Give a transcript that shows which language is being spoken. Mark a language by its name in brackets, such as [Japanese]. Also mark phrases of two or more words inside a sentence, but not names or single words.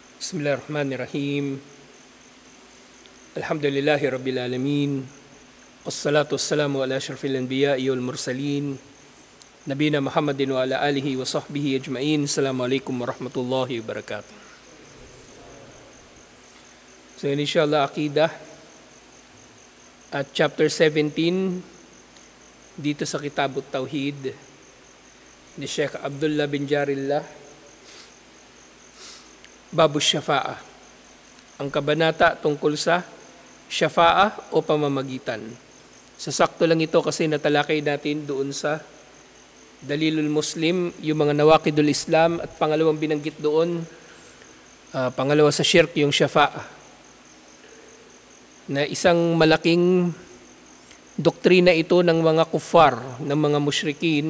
[Arabic] بسم الله الرحمن الرحيم. الحمد لله رب العالمين. والصلاة والسلام على أشرف الأنبياء والمرسلين. نبينا محمد وعلى آله وصحبه أجمعين. السلام عليكم ورحمة الله وبركاته. [Filipino] So inshallah, Aqidah at chapter 17 dito sa Kitabut Tauhid ni Sheikh Abdullah bin Jarillah. [Arabic] باب الشفاعة, [Filipino] ang kabanata tungkol sa syafa'ah o pamamagitan. Sasakto lang ito kasi natalakay natin doon sa Dalilul Muslim, yung mga [Arabic] نواقض الإسلام, [Filipino] at pangalawang binanggit doon, pangalawa sa shirk, yung syafa'ah, na isang malaking doktrina ito ng mga kuffar, ng mga musyrikin.